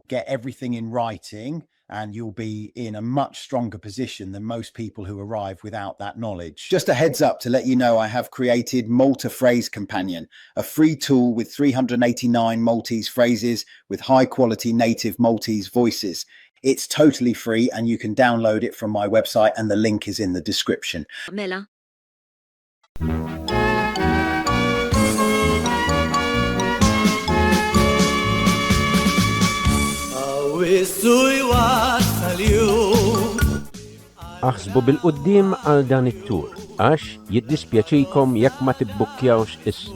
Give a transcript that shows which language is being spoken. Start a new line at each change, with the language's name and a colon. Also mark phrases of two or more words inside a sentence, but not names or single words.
English: Get everything in writing and you'll be in a much stronger position than most people who arrive without that knowledge. Just a heads up to let you know, I have created Malta Phrase Companion, a free tool with 389 Maltese phrases with high quality native Maltese voices. It's totally free and you can download it from my website and the link is in the description.
Maltese: Mela. Aħsbu bil-qoddim għal dan it-tur, għax jiddispjaċikom jekk ma tibbukkjawx issa.